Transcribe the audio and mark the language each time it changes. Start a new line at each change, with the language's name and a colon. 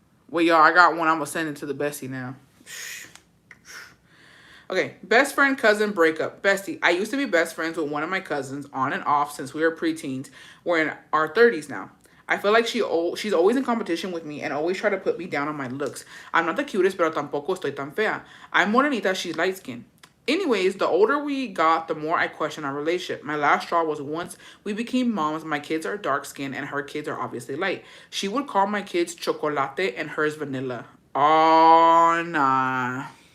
English: Well, y'all, I got one. I'm going to send it to the bestie now. Okay, best friend, cousin, breakup. Bestie, I used to be best friends with one of my cousins on and off since we were preteens. We're in our 30s now. I feel like she's always in competition with me and always try to put me down on my looks. I'm not the cutest,
Spanish: pero tampoco estoy tan fea.
English: I'm morenita, she's light-skinned. Anyways, the older we got, the more I question our relationship. My last straw was once we became moms, my kids are dark-skinned and her kids are obviously light. She would call my kids chocolate and hers vanilla. Oh, nah.